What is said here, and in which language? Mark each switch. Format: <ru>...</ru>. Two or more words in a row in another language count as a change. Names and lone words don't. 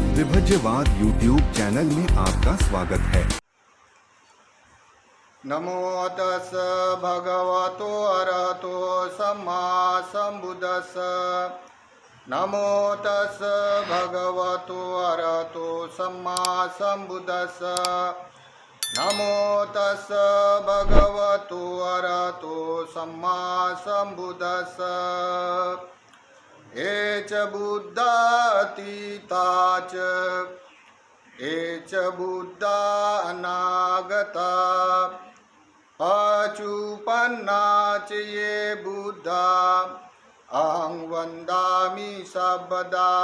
<hi>विभज्यवाद यूट्यूब चैनल में आपका स्वागत है।</hi> <pi>नमो तस् भगवतो अरहतो सम्मा सम्बुद्धस्स। नमो तस् भगवतो अरहतो सम्मा सम्बुद्धस्स। नमो तस् भगवतो अरहतो सम्मा सम्बुद्धस्स। ये च बुद्धा अतीता च ये च बुद्धा अनागता पचुपन्ना च ये बुद्धा अहं वन्दामि सर्वदा।</pi>